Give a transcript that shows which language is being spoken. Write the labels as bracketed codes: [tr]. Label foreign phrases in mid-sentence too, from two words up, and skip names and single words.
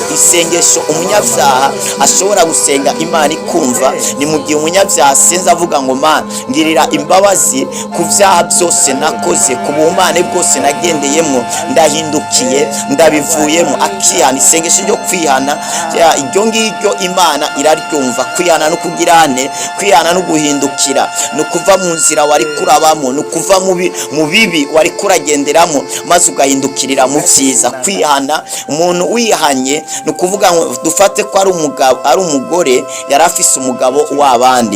[rn] Isengesho umunyabyaha ashobora gusenga Imana ikumva ni mu gihe umunyabyaha asenze avuga ngo Mana, ngirira imbabazi ku byaha byose nakoze, ku buhumane bwose nagendeyemo, ndahindukiye, ndabivuyemo, akihana. Isengesho ryo kwihana, iryo ngiryo Imana iraryumva. Kwihana no kugirane, kwihana no guhindukira, no kuva mu nzira wari kurabamo, no kuva mu bibi wari kuragenderamo, maze ugahindukirira mu byiza. Kwihana, umuntu wihanye no kuvuga ngo dufate ko ari umugore yari afise umugabo w'abandi.